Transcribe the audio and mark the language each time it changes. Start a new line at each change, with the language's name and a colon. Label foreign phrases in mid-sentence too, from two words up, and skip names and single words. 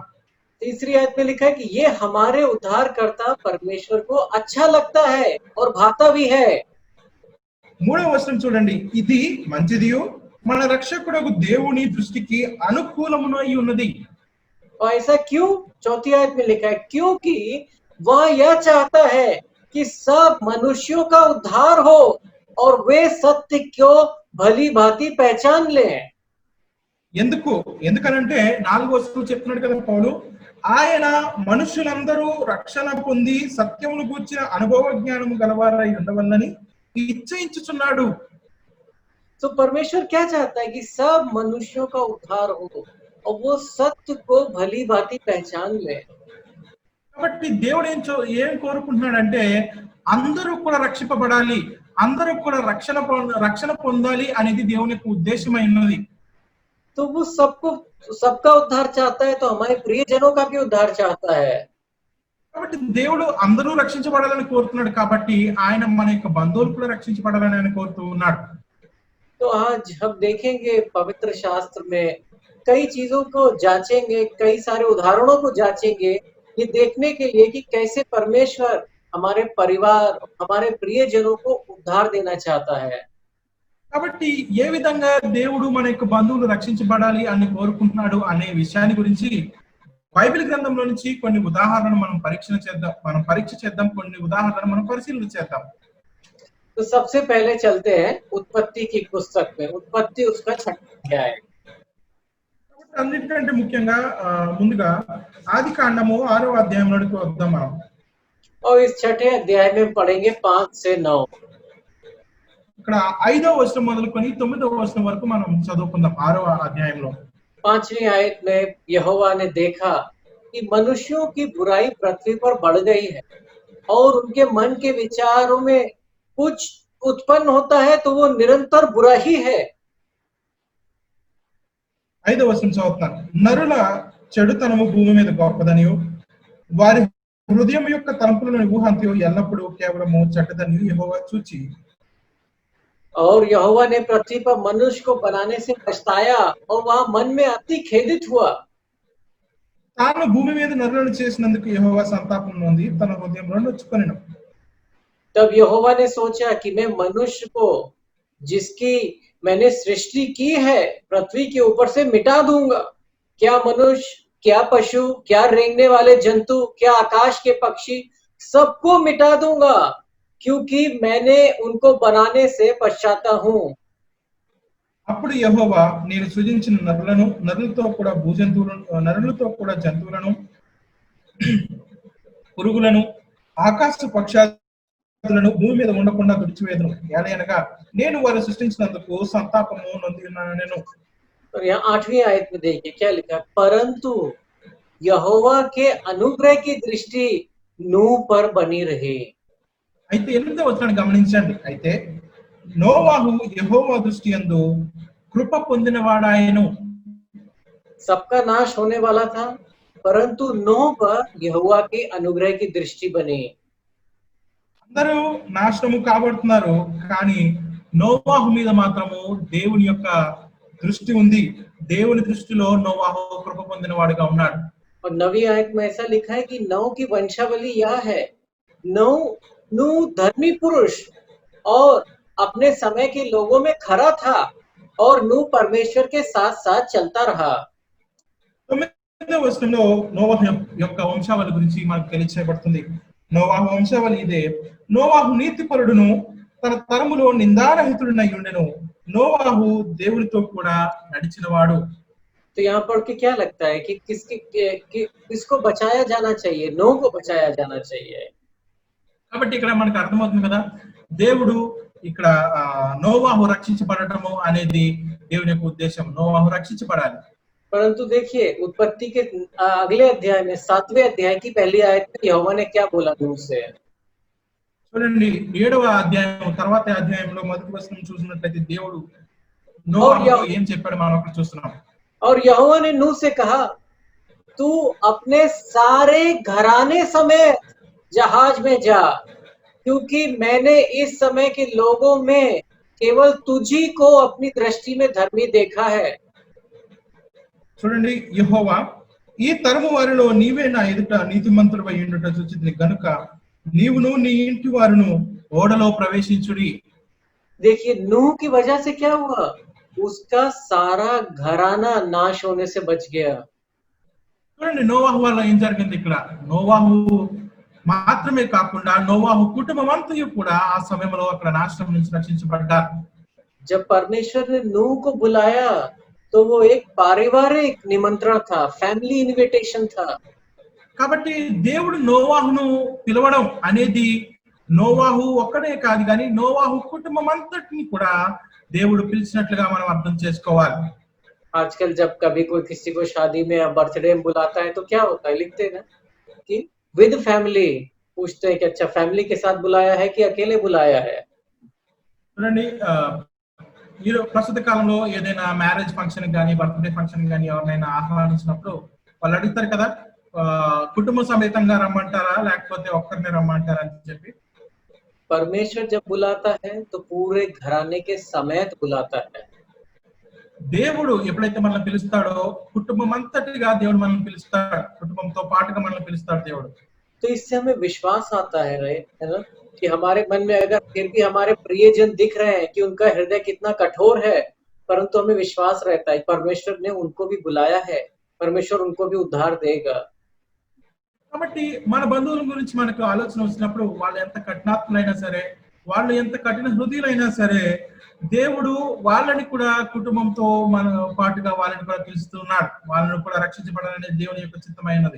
Hindi: तीसरी आयत में लिखा है कि ये हमारे उद्धारकर्ता परमेश्वर को अच्छा लगता है और भाता भी है।
Telugu: 3వ వచనం చూడండి, ఇది మంచిదియు మన రక్షకుడగు దేవుని దృష్టికి అనుకూలమునై ఉన్నది.
Hindi: और ऐसा क्यों? चौथी आयत में लिखा है क्योंकि वह यह चाहता है कि सब मनुष्यों का उद्धार हो और वे सत्य को भली भांति पहचान लें।
Telugu: ఎందుకనంటే 4వ వచనం చెప్తున్నాడు కదా పౌలు, ఆయన మనుషులందరూ రక్షణ పొంది సత్యమును గూర్చిన అనుభవ జ్ఞానము గలవారై ఉండవల్లని ఇచ్చయించుచున్నాడు.
Hindi: तो परमेश्वर क्या चाहता है कि सब मनुष्यों का उद्धार हो और वो सत्य को भली भांति पहचान ले।
Telugu: కాబట్టి దేవుడు ఏం కోరుకుంటున్నాడంటే అందరూ కూడా రక్షింపబడాలి, అందరూ కూడా రక్షణ పొందాలి అనేది దేవుని యొక్క ఉద్దేశమైనది.
Hindi: तो वो सबका उद्धार चाहता है, तो हमारे प्रियजनों का भी उद्धार चाहता है।
Telugu: కాబట్టి దేవుడు అందరూ రక్షించబడాలని కోరుతున్నాడు. కాబట్టి ఆయన మన యొక్క బంధువులు కూడా రక్షించబడాలని ఆయన కోరుతూ ఉన్నాడు.
Hindi: तो आज हम देखेंगे पवित्र शास्त्र में कई चीजों को जांचेंगे, कई सारे उदाहरणों को जांचेंगे, ये देखने के लिए कि कैसे परमेश्वर हमारे परिवार, हमारे प्रियजनों को उद्धार देना चाहता है।
Telugu: కాబట్టి ఏ విధంగా దేవుడు మన యొక్క బంధువులు రక్షించబడాలి అని కోరుకుంటున్నాడు అనే విషయాన్ని గురించి బైబిల్ గ్రంథంలో నుంచి కొన్ని ఉదాహరణలు మనం పరీక్ష చేద్దాం, కొన్ని ఉదాహరణలు మనం పరిశీలన చేద్దాం.
Hindi: तो सबसे पहले चलते हैं उत्पत्ति की पुस्तक में। उत्पत्ति उसका 6वां अध्याय।
Telugu: అన్నిటికంటే ముఖ్యంగా ముందుగా ఆది కాండము 6వ అధ్యాయంలోకి వద్దాం మనం.
Hindi: और इस 6ठे अध्याय में पढ़ेंगे 5 से 9।
Telugu: ఇక్కడ 5వ వచనం మొదలుకొని 9వ వచనం వరకు మనం చదువుకుందాం 6వ అధ్యాయంలో.
Hindi: 5वीं आयत में यहोवा ने देखा कि मनुष्यों की बुराई पृथ्वी पर बढ़ गई है और उनके मन के विचारों में कुछ उत्पन्न होता है तो वो निरंतर बुरा ही है।
Telugu: 5వ వచనం చదువుతాను. నరుల చెడుతనము భూమి మీద గొప్పదనియు వారి హృదయం యొక్క తలంపులను ఊహంతియు ఎల్లప్పుడూ కేవలము చెడ్డదనియు యెహోవా చూచి.
Hindi: और यहोवा ने पृथ्वी पर मनुष्य को बनाने से पछताया और वहां मन में अति खेदित हुआ।
Telugu: తాను భూమి మీద నరులను చేసినందుకు యెహోవా సంతాపం నొంది తన హృదయంలో నొచ్చుకొనెను.
Hindi: तब यहोवा ने सोचा कि मैं मनुष्य को जिसकी मैंने सृष्टि की है पृथ्वी के ऊपर से मिटा दूंगा। क्या मनुष्य, क्या पशु, क्या रेंगने वाले जंतु, क्या आकाश के पक्षी, सबको मिटा दूंगा क्योंकि मैंने उनको बनाने से पछताता हूं।
Telugu: అప్పుడు యెహోవా నేను సృజించిన నరులతో కూడా జంతువులను పురుగులను ఆకాశ పక్షాలను భూమి మీద ఉండకుండా తుడిచివేదను. ఏలయనగా నేను వారిని సృష్టించినందుకు సంతాపము నొంది ఉన్నాను నేను.
Hindi: और यहाँ 8वीं आयत में देखिए क्या लिखा, परंतु यहोवा के अनुग्रह की दृष्टि नूह पर बनी रही।
Telugu: అయితే 8వ వచనాన్ని గమనించండి. అయితే నోవాహు యెహోవా దృష్టి యందు కృప పొందినవాడాయెను.
Hindi: सबका नाश होने वाला था परंतु नूह पर यहोवा के अनुग्रह की दृष्टि बनी।
Telugu: అందరూ నాశనము కాబడుతున్నారు, కానీ నోవాహు మీద మాత్రము దేవుని యొక్క దృష్టి ఉంది. దేవుని దృష్టిలో నోవాహు కృప పొందినవాడుగా ఉన్నాడు.
Hindi: और 9वीं आयत में ऐसा लिखा है कि नूह की वंशावली यह है, नूह धर्मी पुरुष और अपने समय के लोगों में खरा था और नूह परमेश्वर के साथ साथ चलता रहा।
Telugu: 9వ వచనంలో నోవాహు యొక్క వంశావళి గురించి మనకు తెలియచేయబడుతుంది. నోవాహు వంశావళి ఇదే. నోవాహు నీతిపరుడును తన తరములో నిందారహితుడునై ఉండెను. నోవాహు దేవునితో కూడా నడిచినవాడు.
Hindi: तो यहाँ पढ़ के क्या लगता है कि किसको बचाया जाना चाहिए? नूह को बचाया जाना चाहिए।
Telugu: కాబట్టి ఇక్కడ మనకు అర్థమవుతుంది కదా, దేవుడు ఇక్కడ నోవాహు రక్షించబడటము అనేది దేవుని యొక్క ఉద్దేశం. నోవాహు రక్షించబడాలి.
Hindi: परंतु देखिए उत्पत्ति के अगले अध्याय में 7वें अध्याय की पहली आयत में यहोवा ने क्या बोला नूह से?
Telugu: చూడండి 7వ అధ్యాయం తర్వాత అధ్యాయంలో మొదటి వచనం చూసినట్లయితే దేవుడు నోవాహుతో ఏం చెప్పాడు మనం అక్కడ చూస్తున్నాం.
Hindi: और यहोवा ने नूह से कहा, तू अपने सारे घराने समेत जहाज में जा क्योंकि मैंने इस समय के लोगों में केवल तुझी को अपनी दृष्टि में धर्मी देखा है।
Telugu: చూడండి, యెహోవా ఈ తరము వారిలో నీవే నా ఎదుట నీతిమంతుడవై ఉండుట చూచితిని గనుక నీవును నీ ఇంటి వారును ఓడలో ప్రవేశించుడి.
Hindi: देखिए नूह की वजह से क्या हुआ, उसका सारा घराना नाश होने से बच गया।
Telugu: చూడండి నోవాహు వల్ల ఏం జరిగింది. ఇక్కడ నోవాహు మాత్రమే కాకుండా నోవాహు కుటుంబం అంతయు కూడా ఆ సమయంలో అక్కడ నాశనం నుంచి రక్షించబడ్డారు.
Hindi: जब परमेश्वर ने नूह को बुलाया तो वो एक पारिवारिक निमंत्रण था,
English: family invitation
Hindi: था।
Telugu: కాబట్టి దేవుడు నోవాహును పిలవడం అనేది నోవాహు ఒక్కడే కాదు, కానీ నోవాహు కుటుంబం అంతటిని కూడా దేవుడు పిలిచినట్లుగా మనం అర్థం చేసుకోవాలి.
Hindi: आजकल जब कभी कोई किसी को शादी में या बर्थडे में बुलाता है तो क्या होता है, लिखते हैं ना कि
English: with family,
Hindi: पूछते हैं कि अच्छा फैमिली के साथ बुलाया है कि अकेले बुलाया है।
Telugu: చూడండి, ఈ ప్రస్తుత కాలంలో ఏదైనా
English: marriage function
Telugu: కానీ
English: birthday function
Telugu: కానీ ఎవరినైనా ఆహ్వానించినప్పుడు వాళ్ళు అడుగుతారు కదా, కుటుంబ సమేతంగా రమ్మంటారా లేకపోతే ఒక్కరిని రమ్మంటారా అని చెప్పి.
Hindi: परमेश्वर जब बुलाता है तो पूरे घराने के समेत बुलाता है।
Telugu: దేవుడు ఎప్పుడైతే మనల్ని పిలుస్తాడో కుటుంబం అంతటిగా దేవుడు మనల్ని పిలుస్తాడు, కుటుంబంతో పాటుగా మనల్ని పిలుస్తాడు దేవుడు.
Hindi: तो इससे हमें विश्वास आता है ना, कि हमारे मन में अगर फिर भी हमारे प्रियजन दिख रहे हैं कि उनका हृदय कितना कठोर है, परंतु हमें विश्वास रहता है परमेश्वर ने उनको भी बुलाया है, परमेश्वर उनको भी उद्धार देगा।
Telugu: కాబట్టి మన బంధువుల గురించి మనకు ఆలోచన వచ్చినప్పుడు వాళ్ళు ఎంత కఠినాత్ములైనా సరే, వాళ్ళు ఎంత కఠిన హృదయులైనా సరే, దేవుడు వాళ్ళని కూడా కుటుంబంతో మన పాటుగా వాళ్ళని కూడా పిలుస్తున్నాడు, వాళ్ళని కూడా రక్షించబడాలనే దేవుని యొక్క చిత్తమైనది.